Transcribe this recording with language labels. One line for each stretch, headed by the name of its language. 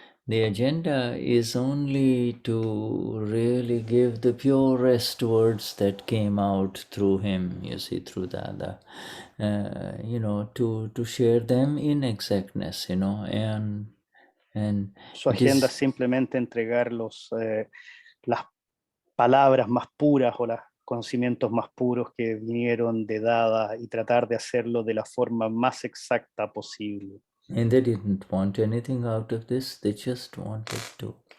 English: The agenda is only to really give the purest words that came out through him, you see, through Dada, you know, to share them in exactness, you know, and
Spanish: Su agenda es simplemente entregar las palabras más puras o los conocimientos más puros que vinieron de Dada y tratar de hacerlo de la forma más exacta posible.
English: And they didn't want anything out of this. They just wanted to.